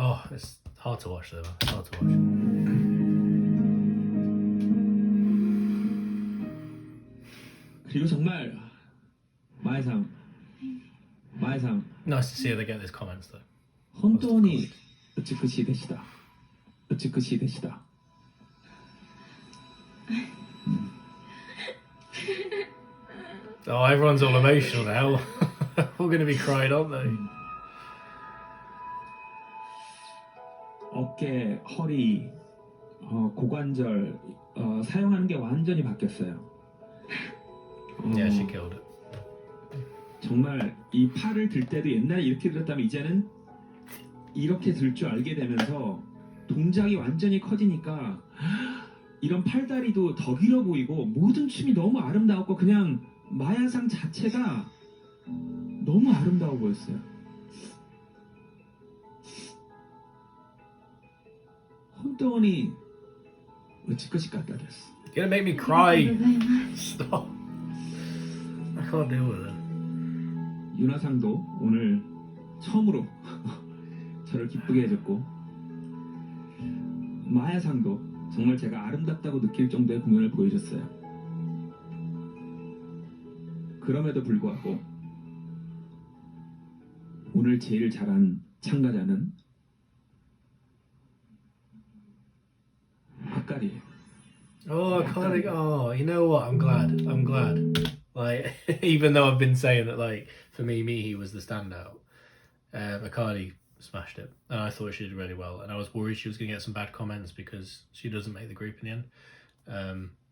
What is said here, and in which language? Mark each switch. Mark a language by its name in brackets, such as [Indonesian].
[English] It's hard to watch though, man. It's hard to watch. [Korean] 그리고 정말 마에상 [English] Nice to see her get those comments though. [Japanese] 本当に美しいでした美しいでした [English] Oh, everyone's all emotional now. All going to be crying, aren't they? [Korean] 어깨, 허리, 고관절 사용하는 게 완전히 바뀌었어요. [English] Yeah, she killed it. [Korean] 정말 이 팔을 들 때도 옛날에 이렇게 들었다면 이제는 이렇게 들 줄 알게 되면서 동작이 완전히 커지니까 이런 팔다리도 더 길어 보이고 모든 춤이 너무 아름다웠고 그냥 마야상 자체가 너무 아름다워 보였어요. [Japanese] 本当に美しかったです。 [English] You're gonna make me [Japanese] ありがとうございます [English] Stop. I can't deal with it. [Korean] 유나상도 오늘 처음으로 저를 기쁘게 해줬고 마야상도 정말 제가 아름답다고 느낄 정도의 공연을 보여줬어요. 그럼에도 불구하고 오늘 제일 잘한 참가자는 아까리예요. [English] Oh, I can't. Oh, you know what? I'm glad. I'm glad. Like, even though I've been saying that, like, for me, Miihi was the standout. Akari smashed it, and I thought she did really well. And I was worried she was going to get some bad comments because she doesn't make the group in the end.